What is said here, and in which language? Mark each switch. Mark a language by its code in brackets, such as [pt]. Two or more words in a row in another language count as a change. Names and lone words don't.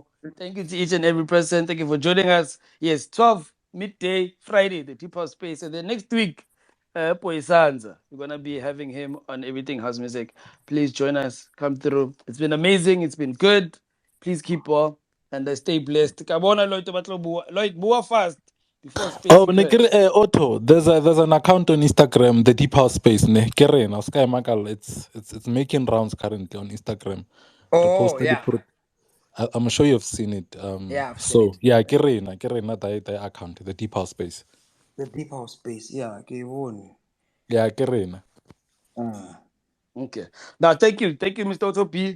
[en] Thank you to each and every person. Thank you for joining us. Yes, 12 midday Friday, the Deep House Space. And then next week, Poisanza. We're gonna be having him on Everything House Music. Please join us. Come through. It's been amazing. It's been good. Please keep well and stay blessed. [tn] Kabona Lloyd batlo bua. Lloyd bua [en] fast before space Oh, ne crash. Otto, there's an account on Instagram, the Deep House Space. [tn] Ne kere na Sky Makal. [en] It's making rounds currently on Instagram. Oh, Reposted it. yeah. I'm sure you've seen it. Yeah, I've seen So it. yeah, [tn] kere na [en] the account, the Deep House Space. The deep house space. Yeah, okay, one. [tn] Yeah, kere na. [en] Okay. Now thank you. Thank you, Mr. Otto B.